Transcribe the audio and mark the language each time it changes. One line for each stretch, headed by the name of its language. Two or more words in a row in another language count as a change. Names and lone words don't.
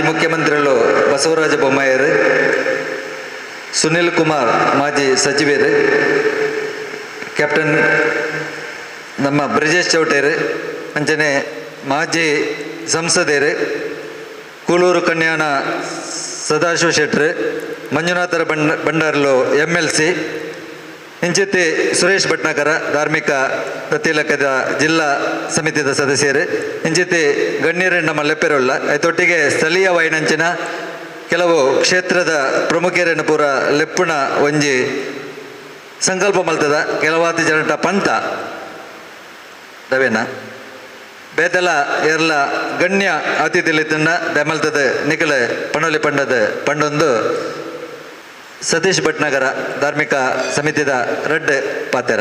Tulu: ಮುಖ್ಯಮಂತ್ರಿಗಳು ಬಸವರಾಜ ಬೊಮ್ಮಾಯಿರು, ಸುನಿಲ್ ಕುಮಾರ್ ಮಾಜಿ ಸಚಿವರು, ಕ್ಯಾಪ್ಟನ್ ನಮ್ಮ ಬ್ರಿಜೇಶ್ ಚೌಟೇರು, ಅಂಚನೆ ಮಾಜಿ ಸಂಸದರು, ಕೂಳೂರು ಕನ್ಯಾಣ ಸದಾಶಿವ ಶೆಟ್ರು, ಮಂಜುನಾಥರ ಭಂಡಾರ್ಲು MLC, ಇಂಚಿತ್ತಿ ಸುರೇಶ್ ಭಟ್ನಾಗರ ಧಾರ್ಮಿಕ ಪ್ರತಿಲಕದ ಜಿಲ್ಲಾ ಸಮಿತಿಯ ಸದಸ್ಯರು, ಇಂಚಿತ್ತಿ ಗಣ್ಯರು ನಮ್ಮ ಲೆಪ್ಪೆರೋಲ್ಲ. ಅದೊಟ್ಟಿಗೆ ಸ್ಥಳೀಯ ವೈನಂಚಿನ ಕೆಲವು ಕ್ಷೇತ್ರದ ಪ್ರಮುಖರನ್ನು ಪೂರ ಲೆಪ್ಪುಣ ಒಂಜಿ ಸಂಕಲ್ಪ ಮಲ್ತದ ಕೆಲವಾತಿ ಜನಟ ಪಂತ ದವೇನ ಬೇದಲ ಏರ್ಲ ಗಣ್ಯ ಅತಿಥಿಲಿತ್ತನ್ನ ಬೆಮಲ್ತದ ನಿಖಲ ಪಣೋಲಿ ಪಂಡದ ಪಂಡೊಂದು ಸತೀಶ್ ಭಟ್ನಗರ ಧಾರ್ಮಿಕ ಸಮಿತಿದ ರೆಡ್ ಪಾತೆರ